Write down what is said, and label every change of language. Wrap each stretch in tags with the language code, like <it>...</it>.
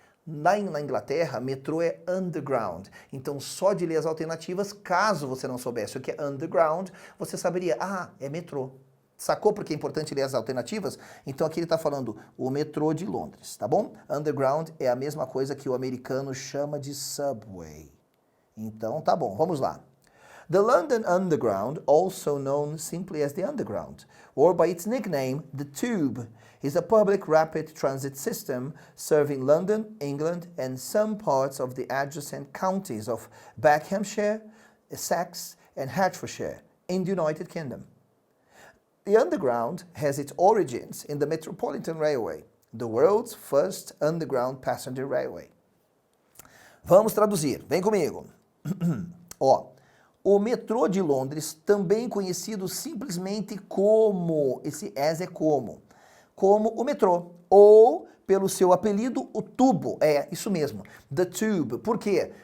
<pt>Na Inglaterra, metrô é underground. Então, só de ler as alternativas, caso você não soubesse o que é underground, você saberia, é metrô. Sacou porque é importante ler as alternativas? Então aqui ele está falando o metrô de Londres, tá bom? Underground é a mesma coisa que o americano chama de subway. Então tá bom, vamos lá.</pt> <en>The London Underground, also known simply as the Underground, or by its nickname, the Tube, is a public rapid transit system serving London, England, and some parts of the adjacent counties of Buckinghamshire, Essex, and Hertfordshire in the United Kingdom. The Underground has its origins in the Metropolitan Railway, the world's first underground passenger railway.</en> <pt>Vamos traduzir, vem comigo. Ó, o metrô de Londres, também conhecido simplesmente como, esse as é como o metrô, ou pelo seu apelido, o tubo, é isso mesmo, the tube. Por quê?</pt>